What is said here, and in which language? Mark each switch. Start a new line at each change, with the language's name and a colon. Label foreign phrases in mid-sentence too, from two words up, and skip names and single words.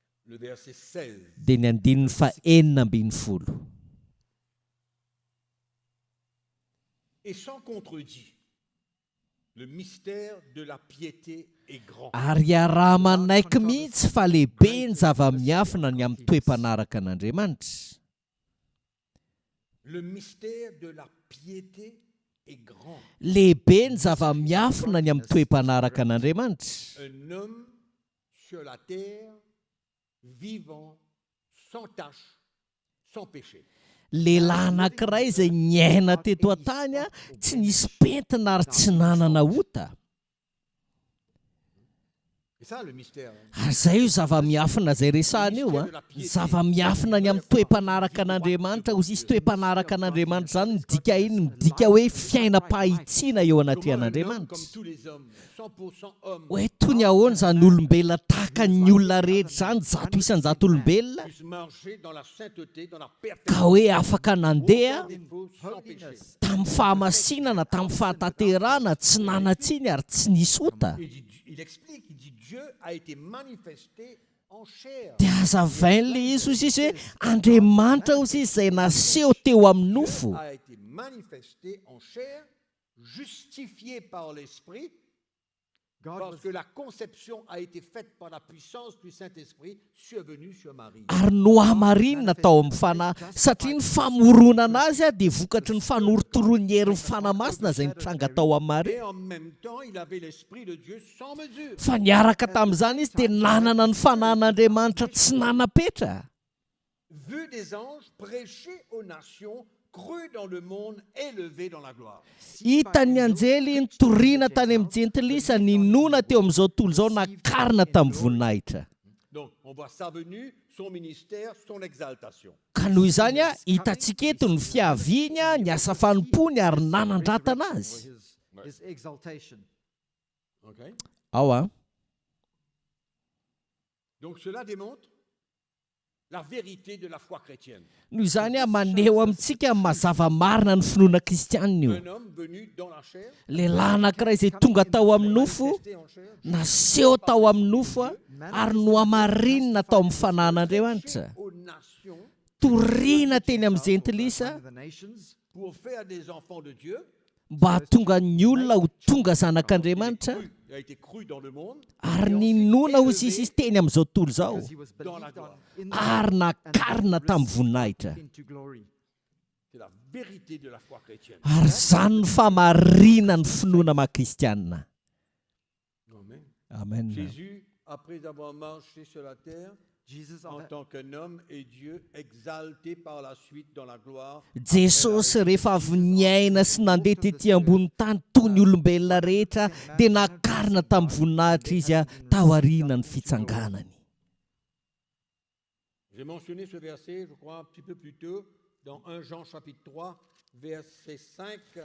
French: le verset 16.
Malagasy: dia ny andininy fa 16.
French: Et sans contredit, le mystère de la piété est grand.
Malagasy: Ary araha manaiky mihitsy fa lehibe ny zava-miafina ny amin'ny toe-panaraka an'Andriamanitra.
French: Le mystère de la piété est grand.
Malagasy: Lehibe ny zava-miafina ny amin'ny toe-panaraka an'Andriamanitra.
French: Un homme sur la terre, vivant, sans tache, sans péché.
Malagasy: Lehilahy anankiray izay niaina teto an-tany a, tsy nisy pentina ary tsy nanana ota.
French: C'est ça le mystère.
Malagasy: Ary zay io zava-miafina izay resahana io a. Zava-miafina ny amin'ny toe-panaraka an'Andriamanitra, ho sisy toe-panaraka an'Andriamanitra zany midika iny, midika hoe fiainam-pahitsiana eo anaty
French: Comment un homme
Malagasy: an'Andriamanitra.
French: comme tous les hommes, 100% homme,
Malagasy: Hoe toy ny ahoana zany olombelona tahaka ny olona rehetra zany, zato isan-jato olombelona,
French: puisse marcher dans la sainteté, dans la
Malagasy: ka
French: perfection,
Malagasy: hoe afaka nandeha
French: sans défaut, sans péché.
English: Holiness.
Malagasy: tamin'ny fahamasinana, tamin'ny fahatanterana, tsy nanatsiny ary tsy nisy ota.
French: Il explique, il dit Dieu a été manifesté en chair.
Malagasy: Dia hazavain'le izy hozy izy hoe Andriamanitra hozy izy izay naseho teo amin'ny nofo.
French: A été manifesté en chair, justifié par l'Esprit,
English: God
French: parce
English: was,
French: que la conception a été faite par la puissance du Saint-Esprit survenue sur Marie.
Malagasy: Ary nohamarinina tao amin'ny fanahy, satria ny famoronana azy a dia vokatry ny fanorotoroan'ny herin'ny fanamasina izay nitranga tao amin'ny Maria.
French: Et en même temps, il avait l'Esprit de Dieu sans mesure.
Malagasy: Fa niaraka tamin'izany izy dia nanana ny fanan'Andriamanitra tsy nanapetra.
French: Vu des anges, prêché aux nations, cru dans le monde, élevé dans la gloire.
Malagasy: Hitan'ny anjely nitoriana tany amin'ny jentilisa, ninona teo amin'izao tontolo izao, nakarina tamin'ny voninahitra.
French: Donc, on voit sa venue, son ministère, son exaltation.
Malagasy: Ka noho izany a, hitantsika eto ny fiaviany a, ny asa fanompony ary nanandratana
English: for
Malagasy: azy.
English: his exaltation. Ok?
Malagasy: Ao a.
French: Donc, cela démontre la vérité de la foi chrétienne.
Malagasy: Noho izany a, maneho amintsika mazava marina ny finoana kristianina io.
French: Un homme venu dans la chair,
Malagasy: Lehilahy anankiray izay tonga tao amin'ny nofo,
French: manifesté en chair,
Malagasy: naseho tao amin'ny nofo a, ary nohamarinina tao amin'ny fanan'Andriamanitra.
French: aux nations
Malagasy: Toriana teny amin'ny jentilisa
English: Among the nations,
French: pour faire des enfants de Dieu.
Malagasy: mba hahatonga ny olona ho tonga zanak'Andriamanitra,
French: Il a été cru dans le monde,
Malagasy: ary ninona hozy izy teny amin'izao tontolo izao,
English: because he was
French: Dans la
English: believed on
French: gloire.
English: in the
Malagasy: ary nakarina tamin'ny voninahitra.
English: into glory.
French: c'est la vérité de la foi chrétienne.
Malagasy: Ary zany ny famarina ny finoana maha-kristianina. Amen. Amen.
French: Jésus, après avoir marché sur la terre, Jesus en tant qu'un homme et Dieu, exalté par la suite dans la gloire,
Malagasy: Jesosy rehefa avy niaina sy nandeha tetỳ ambony tany toy ny olombelona rehetra, dia nakarina tamin'ny voninahitra izy a, tao aoriana ny fitsanganany.
French: j'ai mentionné ce verset, je crois, un petit peu plus tôt, dans 1 Jean chapitre 3, verset 5.